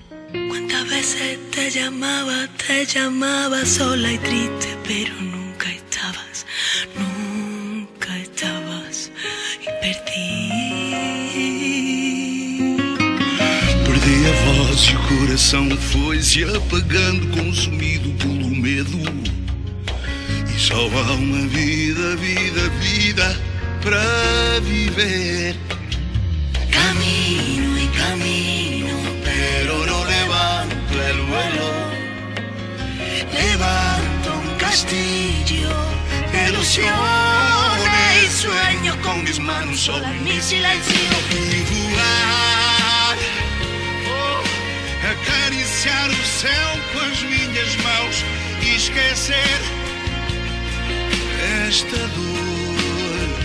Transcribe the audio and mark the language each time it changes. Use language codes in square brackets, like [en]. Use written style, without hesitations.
[pt] Quantas vezes te chamava sola e triste, pero nunca estavas e perdi a voz e o coração foi se apagando, consumido pelo medo. Só há uma vida para viver. [es] Camino e camino, pero no levanto el vuelo. Levanto un castillo de ilusiones y sueños con mis manos sobre mi silencio. [pt] Y voar, acariciar o céu com as minhas mãos e esquecer esta dor.